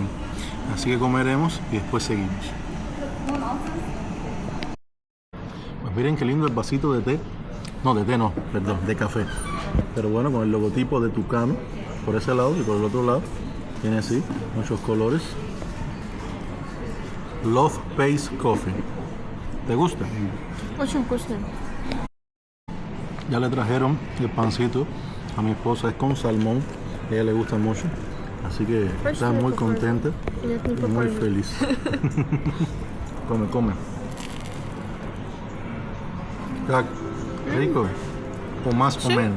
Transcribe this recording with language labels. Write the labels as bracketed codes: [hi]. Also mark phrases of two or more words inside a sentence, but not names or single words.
[es] Así que comeremos y después seguimos. Pues miren qué lindo el vasito de té. No, de té no, perdón, de café. Pero bueno, con el logotipo de Tucano por ese lado, y por el otro lado tiene así muchos colores. Love Pace Coffee. ¿Te gusta? [ru] Очень вкусно. [es] Ya le trajeron el pancito a mi esposa, es con salmón, a ella le gusta mucho. Así que estás muy contenta [ru] Нет, не [es] y muy [ru] попали. [es] feliz. Come, come. [ru] Как? [es] Rico. O más o menos.